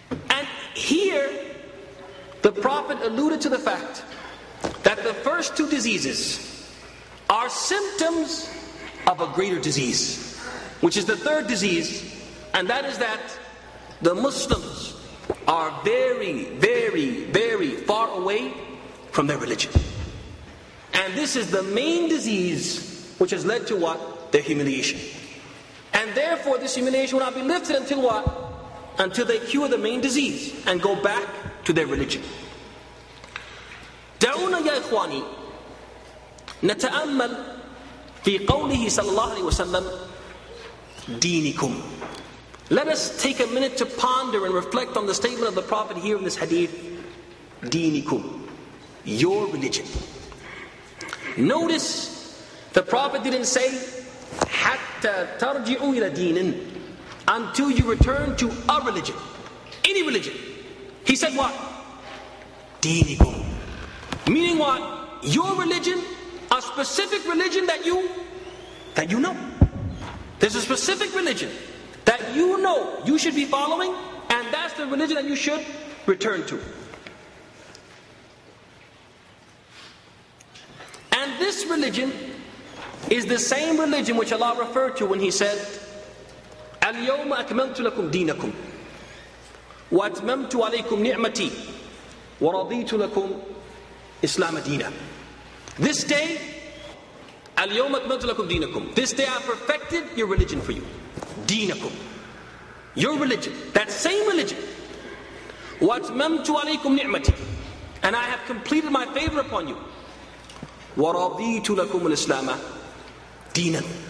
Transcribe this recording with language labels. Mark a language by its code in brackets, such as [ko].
[en] And here, the Prophet alluded to the fact that the first two diseases are symptoms of a greater disease, which is the third disease, and that is that the Muslims are very, very, very far away from their religion. And this is the main disease which has led to what? Their humiliation. And therefore this humiliation will not be lifted until what? Until they cure the main disease and go back to their religion. [ar] دعونا يا إخواني نتأمل في قوله صلى الله عليه وسلم دينكم. [en] Let us take a minute to ponder and reflect on the statement of the Prophet here in this hadith. Dinikum, your religion. Notice, the Prophet didn't say, [ar] Hatta tarji'u ila dinin, [en] until you return to a religion. Any religion. He said what? Dinikum. Meaning what? Your religion, a specific religion that you know. There's a specific religion that you know you should be following, and that's the religion that you should return to. religion is the same religion which Allah referred to when He said, [ar] اليوم أكملت لكم دينكم وأتممت عليكم نعمتي ورضيت لكم إسلام دينا. [en] This day, [ar] اليوم أكملت لكم دينكم. [en] This day I perfected your religion for you. دينكم. Your religion. That same religion. [ar] وأتممت عليكم نعمتي. [en] And I have completed my favor upon you. [ar] وَرَضِيتُ لَكُمُ الْإِسْلَامَ دِينًا.